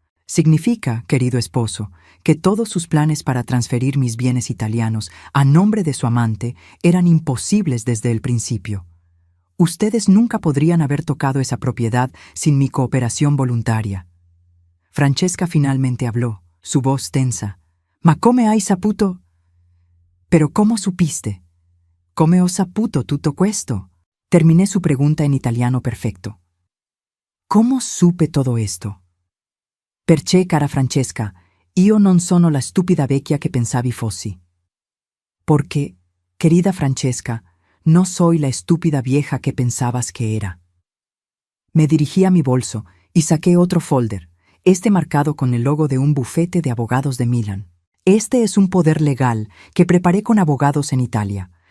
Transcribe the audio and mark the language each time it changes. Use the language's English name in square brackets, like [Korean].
[Spanish] Significa, querido esposo, que todos sus planes para transferir mis bienes italianos a nombre de su amante eran imposibles desde el principio. Ustedes nunca podrían haber tocado esa propiedad sin mi cooperación voluntaria. Francesca finalmente habló, su voz tensa. [Italian] «Ma come hai saputo?» [Spanish] «¿Pero cómo supiste?» [Italian] «Come ho saputo tutto questo?» [Spanish] Terminé su pregunta en italiano perfecto. «¿Cómo supe todo esto?» [Italian] «Perché, cara Francesca, io non sono la stupida vecchia che pensavi fossi». [Spanish] «Porque, querida Francesca, no soy la estúpida vieja que pensabas que era». Me dirigí a mi bolso y saqué otro folder, este marcado con el logo de un bufete de abogados de Milán. Este es un poder legal que preparé con abogados en Italia.